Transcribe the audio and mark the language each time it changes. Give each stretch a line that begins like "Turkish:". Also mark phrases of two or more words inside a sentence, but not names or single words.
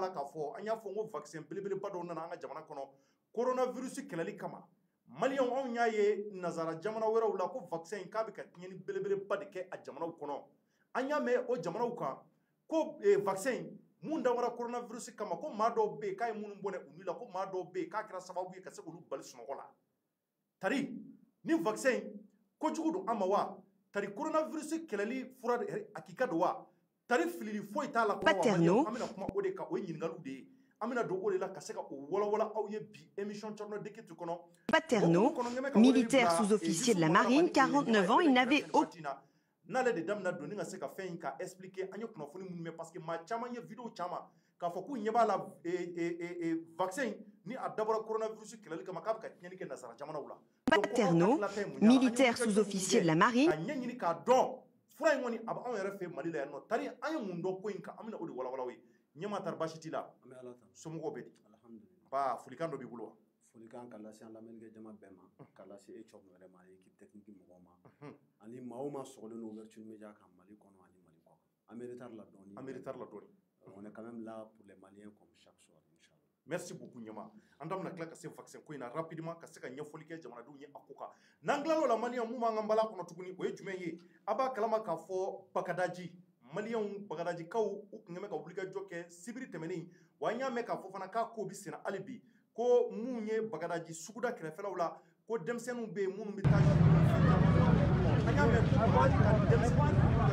Bambara: la k'a fɔ an y'a fɔ n ko vaccin belebeleba dɔw nana an ka jamana kɔnɔ coronavirus kɛlɛli kama maliyɛnw anw y'a ye nazara jamana wɛrɛw la ko vaccin k'a bɛ ka tiɲɛni belebeleba de kɛ a jamanaw kɔnɔ an y'a mɛn o jamanaw kan ko vaccin mun dabɔra coronavirus kama ko maa dɔw bɛ yen k'a ye minnu bɔnɛ u la ko maa dɔw bɛ yen k'a kɛra sababu ye ka se k'olu bali sunɔgɔ la tari ni vaccin kojugu don an ma wa tari coronavirus kɛlɛli fura hakika don wa tari filili foyi t'a la Paterno an bɛna kuma o de kan o ye ɲininkaliw de ye an bɛna don o de la ka se ka o walawala aw ye bi émission Thierno Decrypte kɔnɔ
French: Paterno, militaire sous-officier de la marine, 49 ans, il n'avait aucun...
Bambara: n'ale de damina don ni ka se ka fɛn in ka expliquer an ye kunnafoni minnu mɛn
French: parce que
Bambara: maa caman ye vidéo caman k'a fɔ k'u ɲɛ b'a la vaccin ni a dabɔra coronavirus kɛlɛli kama k'a bɛ ka tiɲɛni kɛ nazara jamanaw la
French: Paterno, militaire sous-officier de la marine,
Bambara: ka ɲɛɲini k'a dɔn fura in kɔni a bɛ anw yɛrɛ fɛ Mali la yan nɔ tari an ye mun dɔn ko in kan an bɛna o de walawala aw ye ɲɛma tari baasi t'i la somɔgɔw bɛ di ba folikan dɔ b'i bolo wa folikan ka lase an lamɛnnikɛ jama bɛɛ ma ka lase e cɔmu yɛrɛ ma
French: équipe technique
Bambara: mɔgɔw ma ani maa o maa sɔgɔlen don ouverture média kan Mali kɔnɔ ani Mali kɔ kan an bɛ retard la dɔɔni
French: on est quand même là pour les Maliens comme chaque soir
Bambara: inchallah
French: merci beaucoup
Bambara: ɲɛma an da bɛna tila ka se vaccin ko in na rapidement ka se ka ɲɛfɔli kɛ jamanadenw ye a ko kan n'an tilal'o la maliyɛnw mun b'an ka nbalan kɔnɔ tuguni o ye jumɛn ye a b'a kalama k'a fɔ bagadaji maliyɛnw bagadajikaw u tun bɛ ka wulikajɔ kɛ sibiri tɛmɛnen wa an y'a mɛn k'a fɔ fana k'a ko bɛ senna hali bi ko mun ye bagadaji suguda kɛrɛfɛlaw la ko denmisɛnninw bɛ yen minnu bɛ taa an y'a mɛn ko bagadaji ka denmisɛnninw